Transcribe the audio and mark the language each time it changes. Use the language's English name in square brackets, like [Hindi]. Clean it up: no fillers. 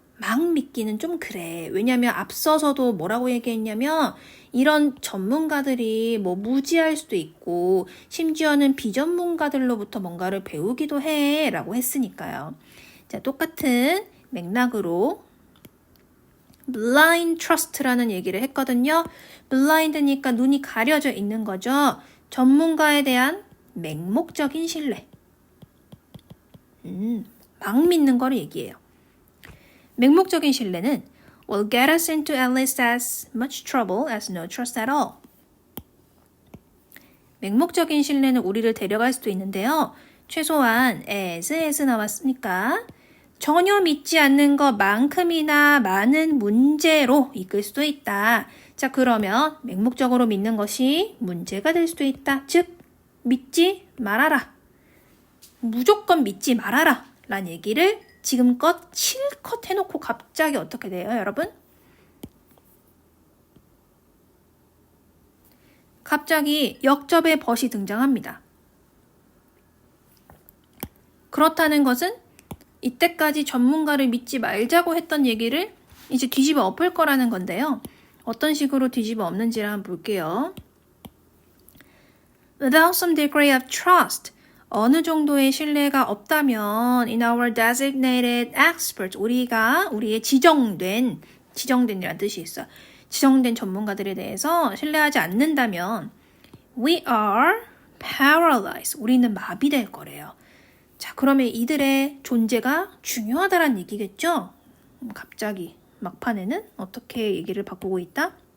[Korean] 막 믿기는 좀 그래. 왜냐면 앞서서도 뭐라고 얘기했냐면 이런 전문가들이 뭐 무지할 수도 있고 심지어는 비전문가들로부터 뭔가를 배우기도 해 라고 했으니까요. 자, 똑같은 맥락으로 blind trust라는 얘기를 했거든요. blind니까 눈이 가려져 있는 거죠. 전문가에 대한 맹목적인 신뢰. 막 믿는 거를 얘기해요. 맹목적인 신뢰는 [English] will get us into at least as much trouble as no trust at all. [Korean] 맹목적인 신뢰는 우리를 데려갈 수도 있는데요. 최소한 as 나왔으니까 전혀 믿지 않는 것만큼이나 많은 문제로 이끌 수도 있다. 자, 그러면 맹목적으로 믿는 것이 문제가 될 수도 있다. 즉, 믿지 말아라. 무조건 믿지 말아라. 라는 얘기를 지금껏 실컷 해놓고 갑자기 어떻게 돼요, 여러분? 갑자기 역접의 벗이 등장합니다. 그렇다는 것은 이때까지 전문가를 믿지 말자고 했던 얘기를 이제 뒤집어 엎을 거라는 건데요. 어떤 식으로 뒤집어 엎는지를 한번 볼게요. [English] Without some degree of trust, [Korean] 어느 정도의 신뢰가 없다면 [English] in our designated experts, [Korean] 우리의 지정된이라는 뜻이 있어. 지정된 전문가들에 대해서 신뢰하지 않는다면 [English] we are paralyzed, [Korean] 우리는 마비될 거래요. 자, 그러면 이들의 존재가 중요하다라는 얘기겠죠? 갑자기 막판에는 어떻게 얘기를 바꾸고 있다?